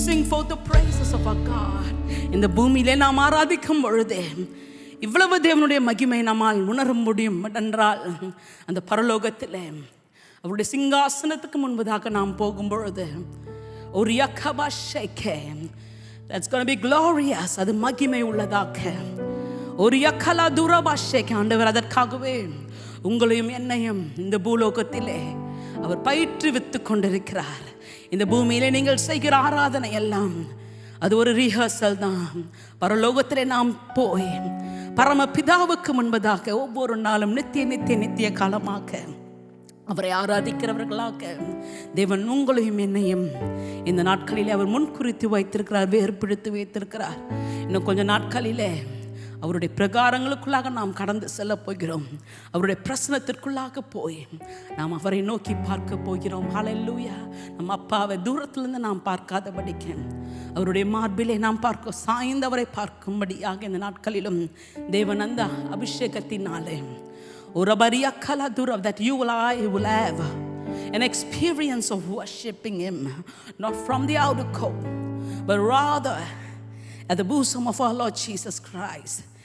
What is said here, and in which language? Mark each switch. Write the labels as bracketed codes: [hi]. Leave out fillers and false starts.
[en] forth the praises of our God. [ta] இந்த பூமியிலே நாம் ஆராதிக்கும் பொழுது இவ்வளவு தேவனுடைய மகிமை நம்மால் உணர முடியும் என்றால், அந்த பரலோகத்தில் அவருடைய சிங்காசனத்துக்கு முன்பதாக நாம் போகும் பொழுது ஒரு யக்கபாஷேக்கே, [en] that's going to be glorious, [ta] அது மகிமை உள்ளதாக. ஒரு யக்கலா துரபாஷேக்கே, ஆண்டவர் அதற்காகவே உங்களையும் என்னையும் இந்த பூலோகத்திலே அவர் பயிற்றுவித்து கொண்டிருக்கிறார். இந்த பூமியிலே நீங்கள் செய்கிற ஆராதனை எல்லாம் அது ஒரு ரிஹர்சல் தான். பரலோகத்திலே நாம் போய் பரமபிதாவுக்கு முன்பதாக ஒவ்வொரு நாளும் நித்திய நித்திய நித்திய காலமாக அவரை ஆராதிக்கிறவர்களாக தேவன் உங்களையும் என்னையும் இந்த நாட்களிலே அவர் முன்குறித்து வைத்திருக்கிறார், வேறுபிடித்து வைத்திருக்கிறார். இன்னும் கொஞ்சம் நாட்களிலே அவருடைய பிரகாரங்களுக்குள்ளாக நாம் கடந்து செல்ல போகிறோம். அவருடைய பிரசனத்திற்குள்ளாக போய் நாம் அவரை நோக்கி பார்க்க போகிறோம். ஹல்லேலூயா. நம்ம அப்பாவை தூரத்திலிருந்து நாம் பார்க்காதபடிக்கு அவருடைய மார்பிலே நாம் பார்க்க சாய்ந்தவரை பார்க்கும்படியாக இந்த நாட்களிலும் தேவன் அந்த அபிஷேகத்தினாலே ஒரு பரியாக்கலா தூரம் [en] that you will have an experience of worshiping him, not from the outer court but rather at the bosom of our Lord Jesus Christ.